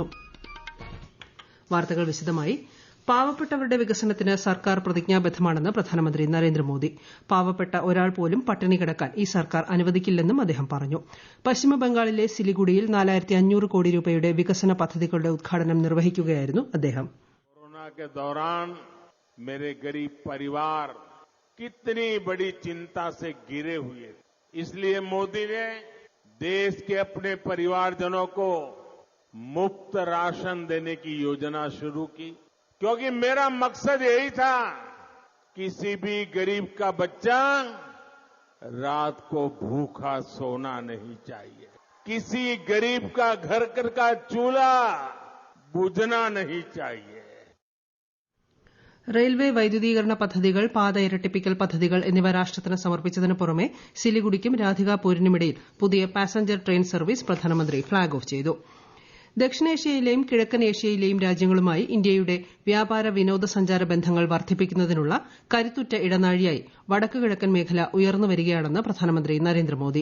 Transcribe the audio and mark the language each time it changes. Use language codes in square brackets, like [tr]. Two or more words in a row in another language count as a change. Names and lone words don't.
[ml] വാർത്തകൾ വിശദമായി. പാവപ്പെട്ടവരുടെ വികസനത്തിന് സർക്കാർ പ്രതിജ്ഞാബദ്ധമാണെന്ന് പ്രധാനമന്ത്രി നരേന്ദ്രമോദി. പാവപ്പെട്ട ഒരാൾ പോലും പട്ടിണി കിടക്കാൻ ഈ സർക്കാർ അനുവദിക്കില്ലെന്നും അദ്ദേഹം പറഞ്ഞു. പശ്ചിമബംഗാളിലെ സിലിഗുഡിയിൽ 4500 കോടി രൂപയുടെ വികസന പദ്ധതികളുടെ ഉദ്ഘാടനം നിർവഹിക്കുകയായിരുന്നു അദ്ദേഹം. [hi] मेरे गरीब परिवार कितनी बड़ी चिंता से घिरे हुए थे, इसलिए मोदी ने देश के अपने परिवारजनों को मुफ्त राशन देने की योजना शुरू की, क्योंकि मेरा मकसद यही था किसी भी गरीब का बच्चा रात को भूखा सोना नहीं चाहिए, किसी गरीब का घर का चूल्हा बुझना नहीं चाहिए. [ml] റെയിൽവേ വൈദ്യുതീകരണ പദ്ധതികൾ, പാത ഇരട്ടിപ്പിക്കൽ പദ്ധതികൾ എന്നിവ രാഷ്ട്രത്തിന് സമർപ്പിച്ചതിന് പുറമെ സിലിഗുഡിക്കും രാധികാപൂരിനുമിടയിൽ പുതിയ പാസഞ്ചർ ട്രെയിൻ സർവീസ് പ്രധാനമന്ത്രി ഫ്ളാഗ് ഓഫ് ചെയ്തു. ദക്ഷിണേഷ്യയിലെയും കിഴക്കൻ ഏഷ്യയിലെയും രാജ്യങ്ങളുമായി ഇന്ത്യയുടെ വ്യാപാര വിനോദസഞ്ചാര ബന്ധങ്ങൾ വർദ്ധിപ്പിക്കുന്നതിനുള്ള കരുത്തുറ്റ ഇടനാഴിയായി വടക്കുകിഴക്കൻ മേഖല ഉയർന്നുവരികയാണെന്ന് പ്രധാനമന്ത്രി നരേന്ദ്രമോദി.